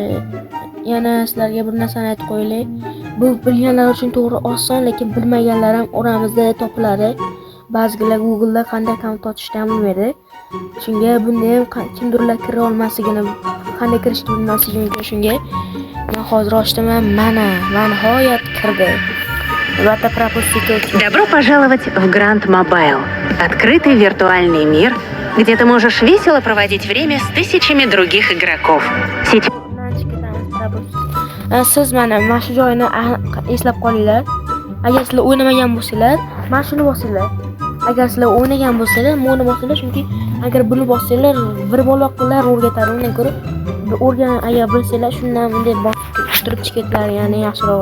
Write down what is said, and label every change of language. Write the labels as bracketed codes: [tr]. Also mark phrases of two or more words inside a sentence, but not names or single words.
[uz] Yana sizlarga bir narsani aytib qo'yaylik. Bu bilganlar uchun to'g'ri oson, lekin bilmaganlar ham oramizda topiladi. Ba'zilar Google'da qanday akkaunt ochishni ham bilmaydi. Shunga bunda ham kimdirlar kira olmasligini, qanday kirishni bilmasligi mumkin shunga. Men hozir ochdim, mana nihoyat kirdi. [ru] Добро пожаловать в Grand Mobile. Открытый виртуальный мир, где ты можешь весело проводить время с тысячами других игроков. [uz] Siz mana shu joyini eslab qolinglar. Agar sizlar o'ynamagan bo'lsanglar, mana shuni bosinglar. agar sizlar o'ynagan bo'lsanglar, buni bossanglar, chunki agar buni bossanglar, bir baloqlar o'rgatadi. Undan ko'ra agar bilsanglar, shundan bunday bosib turib chiqadilar, ya'ni yaxshiroq.